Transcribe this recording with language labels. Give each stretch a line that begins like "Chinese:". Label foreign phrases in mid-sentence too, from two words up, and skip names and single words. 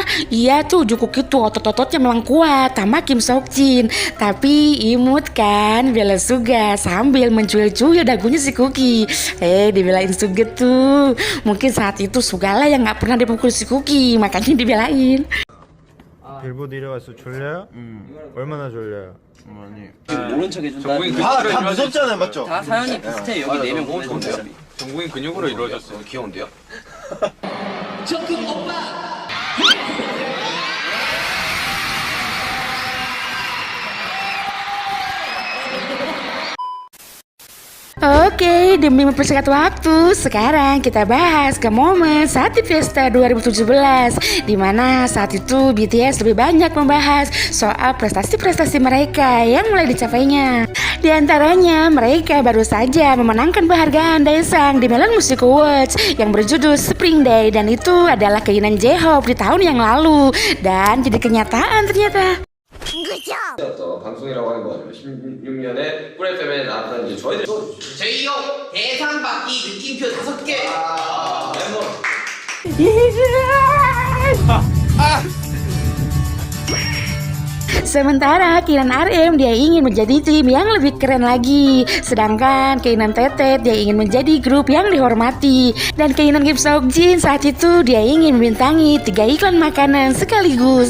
Indonesian: Iya tuh Jungkook itu otot-ototnya memang kuat, tambah Kim Seokjin. Tapi imut kan, bela Suga sambil mencuil-cuil dagunya si Cookie. Dibelain Suga tuh. Mungkin saat itu Suga lah yang gak pernah dipukul si Cookie, makanya dibelain.
Korean: 빌보드 1위 왔어. 졸려요? 얼마나 졸려요? 모른 척 해준다. 다 무섭잖아요, 맞죠? 다 사연이 비슷해. 여기 4명 너무 좋은데요? 정국이 근육으로 이루어졌어. 귀여운데요?
Indonesian: Oke, demi mempersingkat waktu, sekarang kita bahas ke momen saat di Fiesta 2017, di mana saat itu BTS lebih banyak membahas soal prestasi-prestasi mereka yang mulai dicapainya. Di antaranya, mereka baru saja memenangkan penghargaan Daesang di Melon Music Awards yang berjudul Spring Day, dan itu adalah keinginan J-Hope di tahun yang lalu dan jadi kenyataan ternyata.
Korean: 방송이라고 하는 건 16년에 꿀 FM에 나왔던 이제 저희들 제이홉 대상 받기 느낌표 5개.
Indonesian: Sementara keinginan RM dia ingin menjadi tim yang lebih keren lagi. Sedangkan keinginan Tetet dia ingin menjadi grup yang dihormati. Dan keinginan Kim Seokjin saat itu dia ingin membintangi 3 iklan makanan sekaligus.